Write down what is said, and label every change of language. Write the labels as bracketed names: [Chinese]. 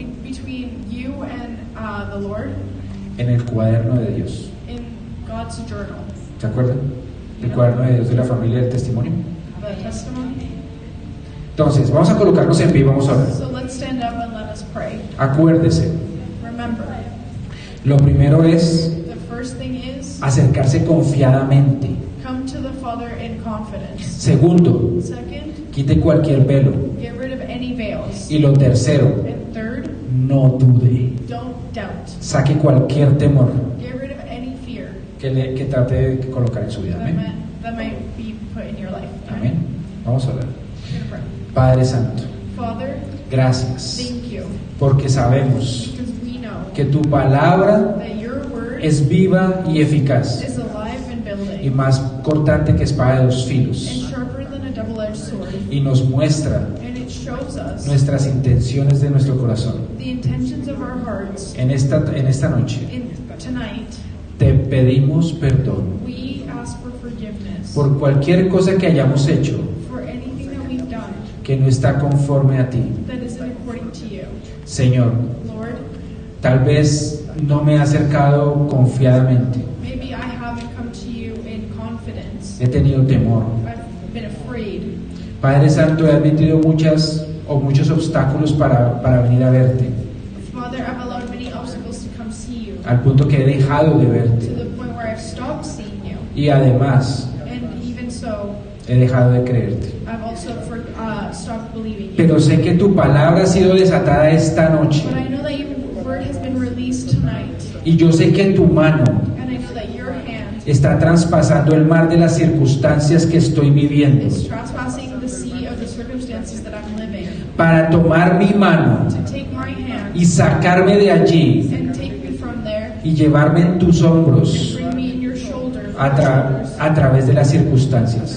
[English] between you and the Lord [Spanish] en el cuaderno de Dios. [English] in God's journal, [Spanish] ¿Se acuerdan? El cuaderno de Dios de la familia del testimonio. [English] the testimony. [Spanish] Entonces, vamos a colocarnos en pie y vamos a orar. [English] So let's stand up and let us pray. [Spanish] Acuérdese, [English] Remember, [Spanish] lo primero es [English] the first thing is [Spanish] acercarse confiadamente. [English] come to the Father in confidence. [Spanish] Segundo, [English] Second, [Spanish] quite cualquier velo. [English] get rid of any veils. [Spanish] Y lo tercero, [English] And third, [Spanish] no dude. [English] don't doubt. [Spanish] Saque cualquier temor [English] Get rid of any fear [Spanish] que trate de colocar en su vida. Amén. [English] that might be put in your life. [Spanish] Amén. Vamos a orar. [English] We're gonna pray. [Spanish] Padre Santo, [English] Father, [Spanish] gracias [English] thank you [Spanish] porque sabemos [English] because we know [Spanish] que tu palabra [English] that your word [Spanish] es viva y eficaz [English] is alive and [Spanish] y [English] building [Spanish] más cortante que espada de dos [English] and [Spanish] filos [English] sharper than a double-edged sword. [Spanish] y nos muestra [English] And it shows us [Spanish] nuestras intenciones de nuestro corazón. [English] the intentions of our hearts. [Spanish] En esta noche [English] Tonight, [Spanish] te pedimos perdón [English] we ask for forgiveness [Spanish] por cualquier cosa que hayamos hecho [English] for anything that we've done [Spanish] que no está conforme a ti. [English] that isn't according to you. [Spanish] Señor, [English] Lord, [Spanish] tal vez no me he acercado confiadamente, [English] maybe I haven't come to you in confidence. [Spanish] he tenido temor. [English] I've been afraid. [Spanish] Padre Santo, he admitido muchos obstáculos para venir a verte, [English] Father, I've allowed many obstacles to come see you [Spanish] al punto que he dejado de [English] to [Spanish] verte. [English] the point where I've stopped seeing you. [Spanish] Y además, [English] And even so, [Spanish] he dejado de creerte. [English] I've also stopped believing you. [Spanish] Pero sé que tu palabra ha sido desatada esta noche. [English] But I know that your word has been released tonight. [Spanish] Y yo sé que tu mano [English] And I know that your hand [Spanish] está traspasando el mar de las circunstancias que estoy viviendo [English] is trespassing the sea of the circumstances that I'm living. [Spanish] para tomar mi mano [English] To take my hand [Spanish] y sacarme de allí [English] and take me from there [Spanish] y llevarme en tus [English] and [Spanish] hombros [English] bring me in your shoulder [Spanish] a través de las circunstancias.